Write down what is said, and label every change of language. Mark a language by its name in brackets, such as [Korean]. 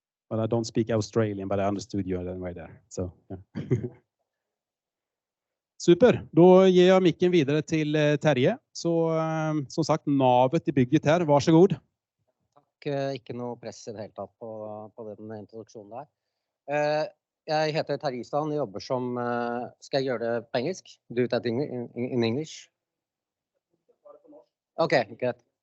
[English] But I don't speak Australian, but I understood you anyway there. So yeah. [Swedish] Super, då ger jag micken vidare till Terje. Så som sagt, navet i bygget här, varsågod. [Norwegian] Tack, ikke noe press i det hele tatt på den introduksjonen der. Jeg heter Terje, jobber som, skal jeg gjøre det på engelsk? [English] Do that in English? Okay, good.